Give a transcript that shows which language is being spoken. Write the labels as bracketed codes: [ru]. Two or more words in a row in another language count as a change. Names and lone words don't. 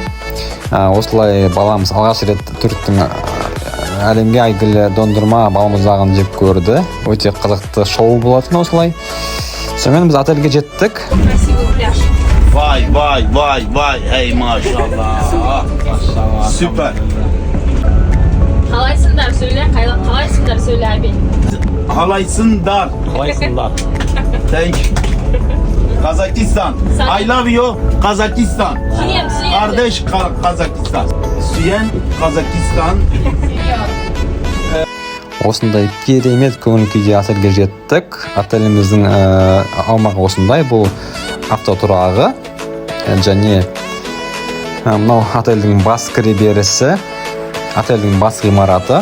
[kk] Осылай баламыз алғаш рет түріктің әлемге әйгілі дондырма балмұздағын жеп көрді. Өте қызықты шоу болатын осылай. Сонымен біз отельге жеттік. [tr] Vay, ey maşallah. Süper. [kk] Қалайсыңдар сөйле abi. [en] Halaysınдар. Thank you. Kazakistan. I love you, Kazakistan. [tr] Kardeş Kazakistan. Süyen Kazakistan. [kk] Осындай керемет көңіл күйде отельге жеттік. Отеліміздің аумағы осындай. Бұл автотұрағы. Және мынау отельдің бас кіреберісі. Отельдің бас ғимараты.